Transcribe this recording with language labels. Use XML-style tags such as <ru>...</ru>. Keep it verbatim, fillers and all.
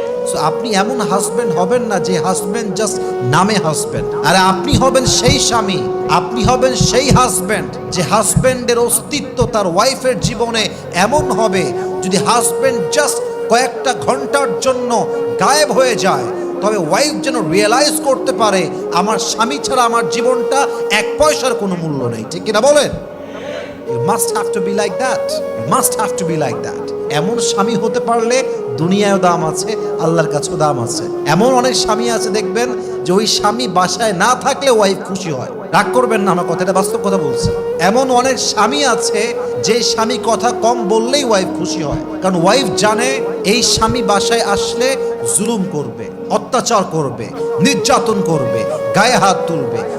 <bn>So আপনি এমন husband হবেন না যে হাজব্যান্ড জাস্ট নামে হাজব্যান্ড, আর আপনি হবেন সেই স্বামী, আপনি হবেন সেই হাজব্যান্ড যে হাজব্যান্ডের অস্তিত্ব তার ওয়াইফের জীবনে এমন হবে, যদি হাজব্যান্ড জাস্ট কয়েকটা ঘন্টার জন্য গায়েব হয়ে যায় তবে ওয়াইফ যেন রিয়েলাইজ করতে পারে আমার স্বামী ছাড়া আমার জীবনটা এক পয়সার কোনো মূল্য নেই, ঠিক কিনা বলেন?</bn> <en>You must have to be like that. You must have to be like that.</en> <bn>এমন স্বামী হতে পারলে দুনিয়ায়ও দাম আছে, আল্লাহর কাছেও দাম আছে। এমন অনেক স্বামী আছে দেখবেন যে ওই স্বামী বাসায় না থাকলে ওয়াইফ খুশি হয়। রাগ করবেন না আমার কথা, এটা বাস্তব কথা বলছি। এমন অনেক স্বামী আছে যে স্বামী কথা কম বললেই ওয়াইফ খুশি হয়, কারণ ওয়াইফ জানে এই স্বামী বাসায় আসলে জুলুম করবে, অত্যাচার করবে, নির্যাতন করবে, গায়ে হাত তুলবে।</bn>